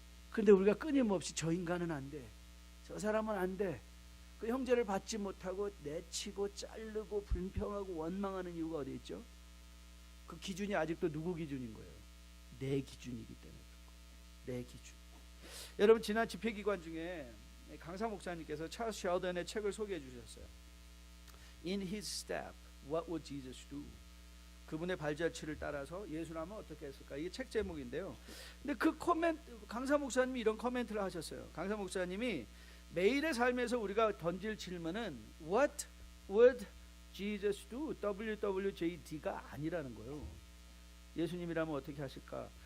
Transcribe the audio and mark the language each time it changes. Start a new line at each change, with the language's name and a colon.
Korean: 그런데 우리가 끊임없이 저 인간은 안 돼, 저 사람은 안 돼, 그 형제를 받지 못하고 내치고 자르고 불평하고 원망하는 이유가 어디 있죠? 그 기준이 아직도 누구 기준인 거예요? 내 기준이기 때문에. 내 기준. 여러분 지난 집회기관 중에 강사 목사님께서 찰스 셸던의 책을 소개해 주셨어요.
English: In his step, what would Jesus do?
Korean: 그분의 발자취를 따라서 예수라면 어떻게 했을까? 이게 책 제목인데요. 근데 그 강사 목사님이 이런 코멘트를 하셨어요. 강사 목사님이 매일의 삶에서 우리가 던질 질문은
English: What would Jesus do?
Korean: WWJD가 아니라는 거예요. 예수님이라면 어떻게 하실까?